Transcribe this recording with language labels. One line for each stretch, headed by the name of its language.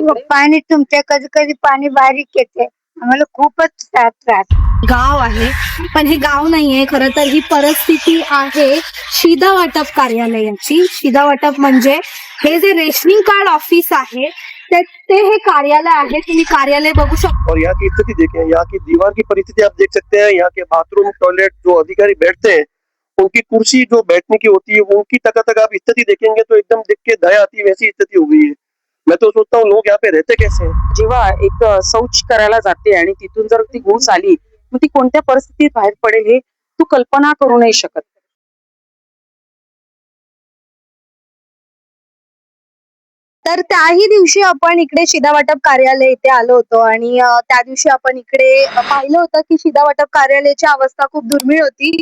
Marathi: पाणी तुमते, कधी कधी पाणी बारीक येते. आम्हाला खूपच त्रास. गाव आहे पण हे गाव नाहीये. खरं तर ही परिस्थिती आहे शिधा वाटप कार्यालयाची. शिधा वाटप म्हणजे हे जे रेशनिंग कार्ड ऑफिस आहे ते हे कार्यालय आहे. तुम्ही कार्यालय बघू शकता.
Hindi: और यहाँ की स्थिति देखें, यहाँ की दीवार की परिस्थिति आप देख सकते हैं. यहाँ के बाथरूम टॉयलेट जो अधिकारी बैठते हैं उनकी कुर्सी जो बैठने की होती है उनकी तक आप स्थिति देखेंगे तो एकदम देख के दया आती है, वैसी स्थिति हो गई है. मैं तो सोचता हूँ लोग यहाँ पे रहते कैसे हैं.
Marathi: जेव्हा एक शौच करायला जाते आणि तिथून जर ती घुस आली मग ती कोणत्या परिस्थितीत बाहेर पडेल हे तू कल्पना करू नाही शकत. तर त्याही दिवशी आपण इकडे शिधा वाटप कार्यालय इथे आलो होतो आणि त्या दिवशी आपण इकडे पाहिलं होतं की शिधा वाटप कार्यालयाची अवस्था खूप दुर्मिळ होती.